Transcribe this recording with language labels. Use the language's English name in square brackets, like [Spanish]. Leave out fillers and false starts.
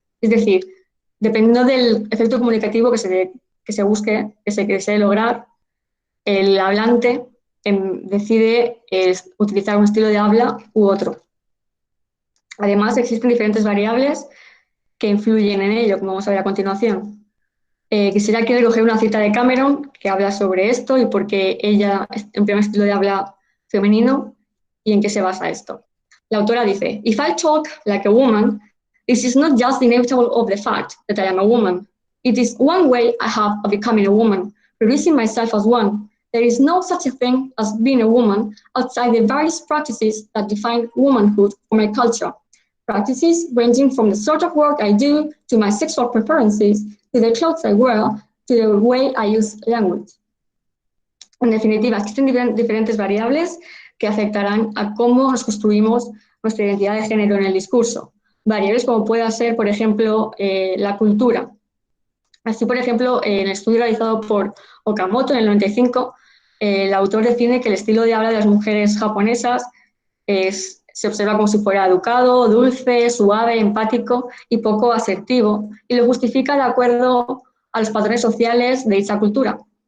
[Spanish] Es decir, dependiendo del efecto comunicativo que se busque, que se desee lograr, el hablante decide utilizar un estilo de habla u otro. Además, existen diferentes variables que influyen en ello, como vamos a ver a continuación. Quisiera aquí recoger una cita de Cameron que habla sobre esto y por qué ella emplea un estilo de habla femenino y en qué se basa esto. La autora dice, [English] "If I talk like a woman, this is not just the inevitable of the fact that I am a woman. It is one way I have of becoming a woman, producing myself as one. There is no such a thing as being a woman outside the various practices that define womanhood for my culture. Practices ranging from the sort of work I do to my sexual preferences, to the clothes I wear, to the way I use language." [Spanish] En definitiva, existen diferentes variables que afectarán a cómo nos construimos nuestra identidad de género en el discurso. Variables como pueda ser, por ejemplo, la cultura. Así, por ejemplo, en el estudio realizado por Okamoto en el 95, el autor define que el estilo de habla de las mujeres japonesas se observa como si fuera educado, dulce, suave, empático y poco asertivo, y lo justifica de acuerdo a los patrones sociales de dicha cultura.